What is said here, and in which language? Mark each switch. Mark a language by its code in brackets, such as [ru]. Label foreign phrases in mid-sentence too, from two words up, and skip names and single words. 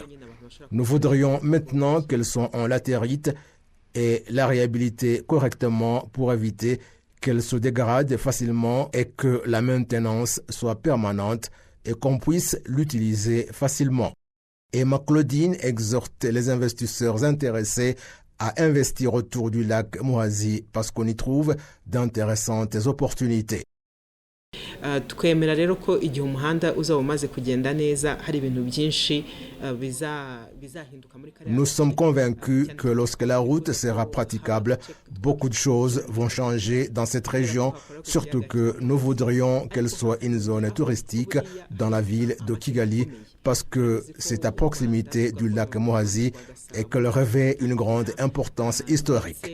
[fr] Nous voudrions maintenant qu'elle soit en latérite et la réhabiliter correctement pour éviter qu'elle se dégrade facilement et que la maintenance soit permanente et qu'on puisse l'utiliser facilement. Emma Claudine exhorte les investisseurs intéressés à investir autour du lac Muhazi parce qu'on y trouve d'intéressantes opportunités. [rw] Twemera rero ko igihe umuhanda uzaba umaze kugenda neza hari ibintu byinshi bizahinduka muri kare. [fr] Nous sommes convaincus que lorsque la route sera praticable, beaucoup de choses vont changer dans cette région, surtout que nous voudrions qu'elle soit une zone touristique dans la ville de Kigali parce que c'est à proximité du lac Muhazi et qu'elle revêt une grande importance historique.